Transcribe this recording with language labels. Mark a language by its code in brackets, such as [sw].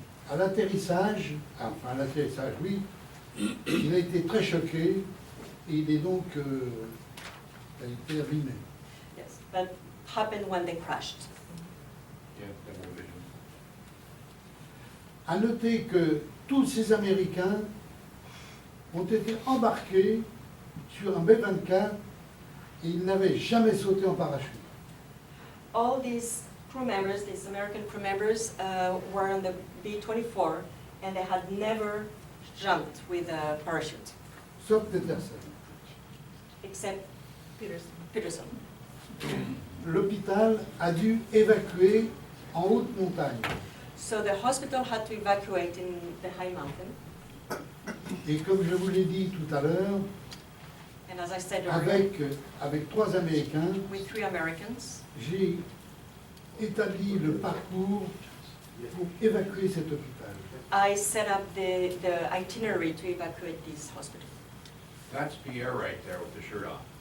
[fr] À l'atterrissage, oui, il a été très choqué et il est donc a été abîmé. [en] Yes, that happened when they crashed. [fr] À noter que tous ces Américains ont été embarqués sur un B-24 et ils n'avaient jamais sauté en parachute. [en] All these crew members, these American crew members, were on the B-24 and they had never jumped with a parachute, [fr] Sauf Peterson. [en] except Peterson. [fr] L'hôpital a dû évacuer en haute montagne. [en] So the hospital had to evacuate in the high mountain. [fr] Et comme je vous l'ai dit tout à l'heure, [en] And as I said earlier, [fr] avec 3 Américains, [en] with 3 Americans, [fr] j'ai établi le parcours pour évacuer cet hôpital. [en] I set up the itinerary to evacuate this hospital. That's Pierre right there with the shirt off.